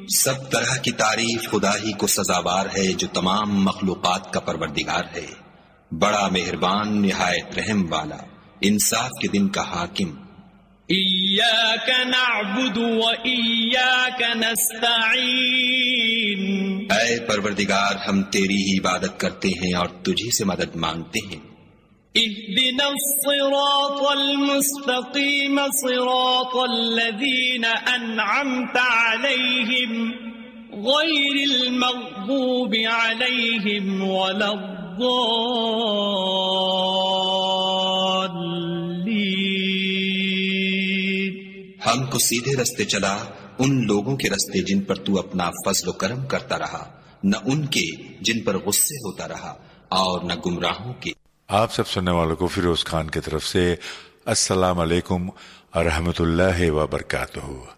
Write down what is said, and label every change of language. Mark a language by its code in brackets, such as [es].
[ur] سب طرح کی تعریف خدا ہی کو سزاوار ہے جو تمام مخلوقات کا پروردگار ہے، بڑا مہربان نہایت رحم والا، انصاف کے دن کا حاکم۔ [ar] ایاک نعبد و ایاک نستعین، [ur] اے پروردگار ہم تیری ہی عبادت کرتے ہیں اور تجھی سے مدد مانگتے ہیں۔ [ar] اهدنا الصراط المستقيم صراط الذين انعمت عليهم غير المغضوب عليهم ولا الضالين۔ [ur] ہم کو سیدھے رستے چلا ان لوگوں کے رستے جن پر تو اپنا فضل و کرم کرتا رہا، نہ ان کے جن پر غصے ہوتا رہا، اور نہ گمراہوں کے۔ آپ سب سننے والوں کو فیروز خان کی طرف سے السلام علیکم اور رحمۃ اللہ وبرکاتہ۔